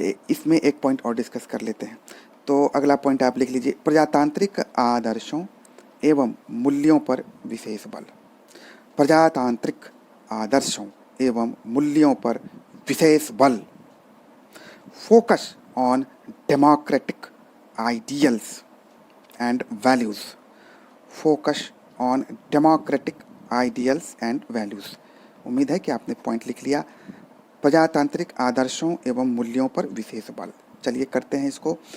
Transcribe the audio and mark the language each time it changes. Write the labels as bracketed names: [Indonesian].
[Hindi] इसमें एक पॉइंट और डिस्कस कर लेते हैं। तो अगला पॉइंट आप लिख लीजिए, प्रजातांत्रिक आदर्शों एवं मूल्यों पर विशेष बल। प्रजातांत्रिक आदर्शों एवं मूल्यों पर विशेष बल। [English] focus on democratic ideals and values. Focus on democratic ideals and values. [Hindi] उम्मीद है कि आपने पॉइंट लिख लिया। प्रजातांत्रिक आदर्शों एवं मूल्यों पर विशेष बल। चलिए करते हैं इसको।